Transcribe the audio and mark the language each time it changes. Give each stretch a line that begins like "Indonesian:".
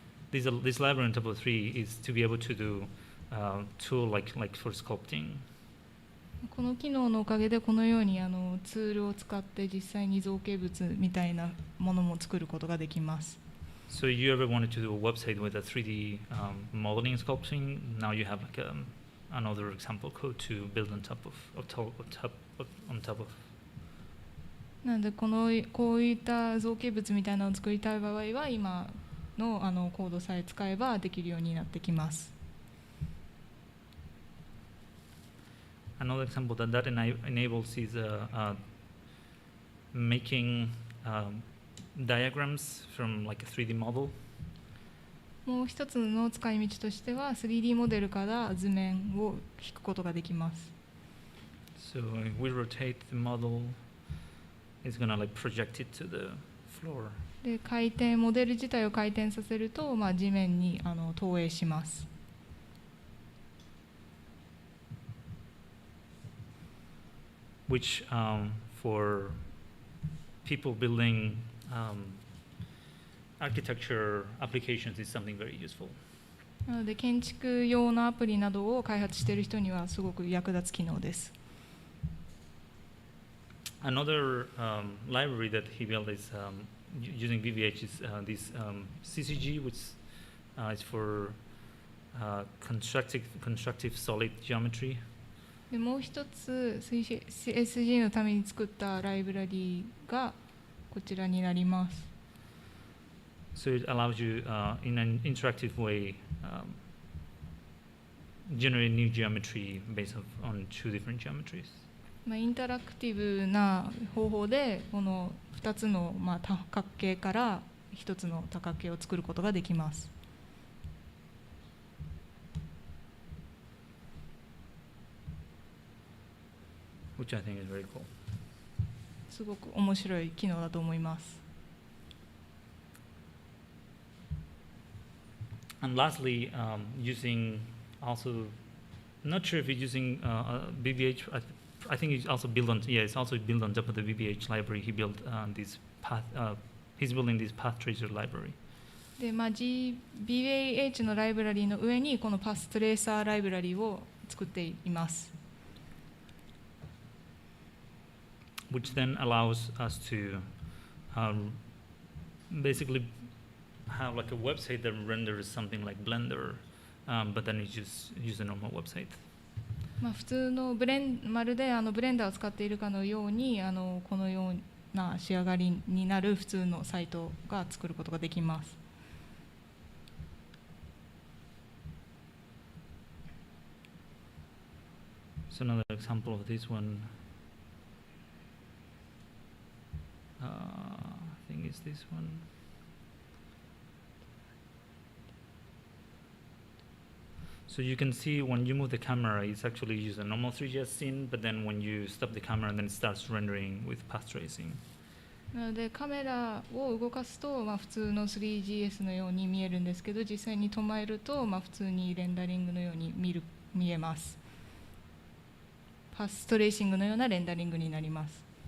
English: This library on top of 3 is to be able to do tool like for sculpting.
Japanese: この機能のおかげでこのようにツールを使って実際に造形物みたいなものも作ることができます。
English: So you ever wanted to do a website with a 3D modeling sculpting? Now you have like another example code to build on top of.
Japanese: なのでこういった造形物みたいなのを作りたい場合は今のコードさえ使えばできるようになってきます。
English: Another example that enables is making diagrams from like a 3D model.
Japanese: もう一つの使い道としては 3D モデルから図面を引くことができます。
English: So if we rotate the model, it's gonna like project it to the floor.
Japanese: でモデル自体を回転させると、地面に投影します。
English: Which for people building architecture applications is something very useful.
Japanese: なので建築用のアプリなどを開発している人にはすごく役立つ機能です。
English: Another library that he built is using VBH is this CCG, which is for constructive solid geometry.
Japanese: でもう一つ CSG のために作ったライブラリがこちらになります。
English: So it allows you in an interactive way generate new geometry based on 2 different geometries.
Japanese: インタラクティブな方法でこの2つの多角形から1つの多角形を作ることができます。
English: Which I think is very cool.
Japanese: すごく面白い機能だと思います。
English: And lastly, using also, not sure if you're using BBH. I think it's also built on top of the BBH library. He built this path. He's building this path tracer library.
Japanese: で、BBH のライブラリの上にこのパストレーサーライブラリを作っています。
English: Which then allows us to basically have like a website that renders something like Blender, but then it's just use a normal website.
Japanese: 普通のまるでブレンダーを使っているかのようにこのような仕上がりになる普通のサイトが作ることができます。
English: So another example of this one, I think it's this one. So you can see when you move the camera, it's actually use a normal 3.js scene, but then when you stop the camera, then it starts rendering with path tracing.
Japanese: なのでカメラを動かすと、普通の 3GS のように見えるんですけど、実際に止めると、普通にレンダリングのように見えます。パストレーシングのようなレンダリングになります。